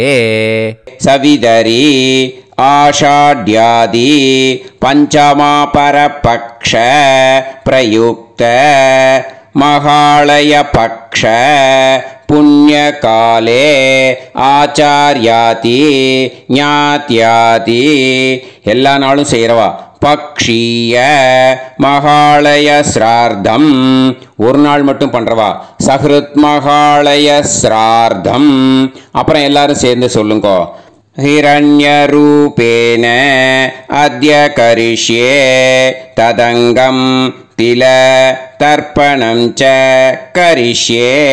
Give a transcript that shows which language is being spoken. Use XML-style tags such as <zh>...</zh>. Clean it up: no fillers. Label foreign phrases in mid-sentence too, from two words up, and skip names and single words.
<sa>सविदरी आषाढ्यादि पञ्चमापरपक्ष प्रयुक्त महालयपक्ष पुण्यकाले आचार्याति ज्ञात्याति</sa> <ta>எல்லா நாளும் செய்கிறவா பக்ஷீய மகாலய ஸ்ரார்த்தம் ஒரு நாள் மட்டும் பண்ணுறவா சஹ்ருத் மகாலய ஸ்ரார்த்தம். அப்புறம் எல்லாரும் சேர்ந்து சொல்லுங்க.</ta> <sa>हिरण्यरूपेण अद्य करिष्ये तदङ्गं तिल तर्पणं च करिष्ये.</sa>